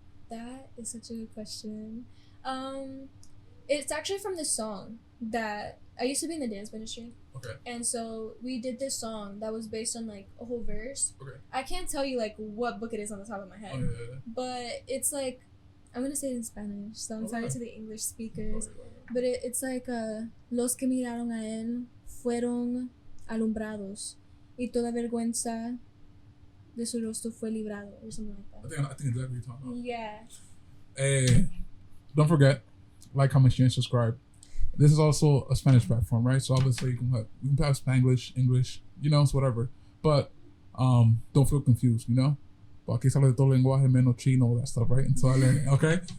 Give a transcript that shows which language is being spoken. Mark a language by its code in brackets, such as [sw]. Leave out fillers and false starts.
[en] That is such a good question. It's actually from this song that I used to be in the dance ministry. Okay. And so we did this song that was based on like a whole verse. Okay. I can't tell you like what book it is on the top of my head. Oh, yeah. But it's like, I'm gonna say it in Spanish, so I'm sorry to the English speakers. But it's like [es] los que miraron a él fueron alumbrados y toda vergüenza de su rostro fue librado, [en] or something like that. I think exactly what you're talking about. Yeah. Don't forget, like, comment, share, and subscribe. This is also a Spanish platform, right? So obviously you can have Spanglish, English, you know, it's whatever. But don't feel confused, you know? [es] Aquí sale de todo lenguaje menos chino, [en] all that stuff, right? Until I learn it, okay?